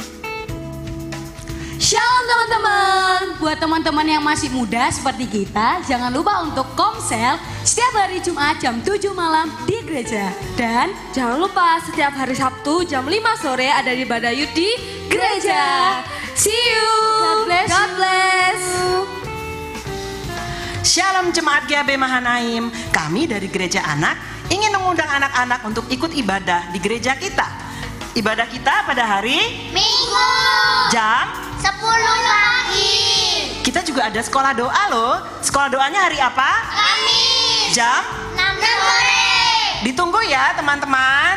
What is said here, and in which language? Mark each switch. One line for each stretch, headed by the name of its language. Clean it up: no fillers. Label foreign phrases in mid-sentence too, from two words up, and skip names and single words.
Indonesian: Shalom teman-teman. Buat teman-teman yang masih muda seperti kita, jangan lupa untuk komsel setiap hari Jumat jam 7 malam di gereja. Dan jangan lupa setiap hari Sabtu jam 5 sore ada ibadah youth di gereja.
English: See you. God bless. God bless.
Indonesian: Shalom jemaat GAB Mahanaim. Kami dari Gereja Anak ingin mengundang anak-anak untuk ikut ibadah di gereja kita. Ibadah kita pada hari Minggu jam 10 pagi. Kita juga ada sekolah doa loh. Sekolah doanya hari apa? Kamis Jam 6 sore. Ditunggu ya teman-teman.